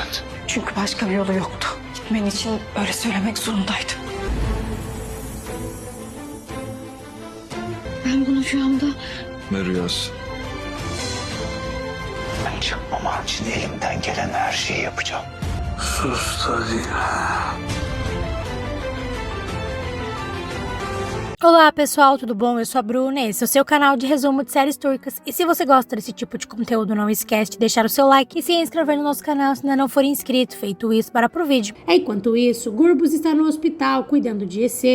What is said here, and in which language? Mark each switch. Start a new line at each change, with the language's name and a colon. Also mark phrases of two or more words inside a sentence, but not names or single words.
Turkish: Çünkü başka bir yolu yoktu. Gitmen için öyle söylemek zorundaydım. Ben bunu şu anda... Ne rüyası? Ben çıkmaman için elimden gelen her şeyi yapacağım. Sus hadi.
Portuguese: Olá pessoal, tudo bom? Eu sou a Bruna, esse é o seu canal de resumo de séries turcas. E se você gosta desse tipo de conteúdo, não esquece de deixar o seu like e se inscrever no nosso canal se ainda não for inscrito. Feito isso, para pro vídeo. Enquanto isso, Gurbus está no hospital cuidando de EC.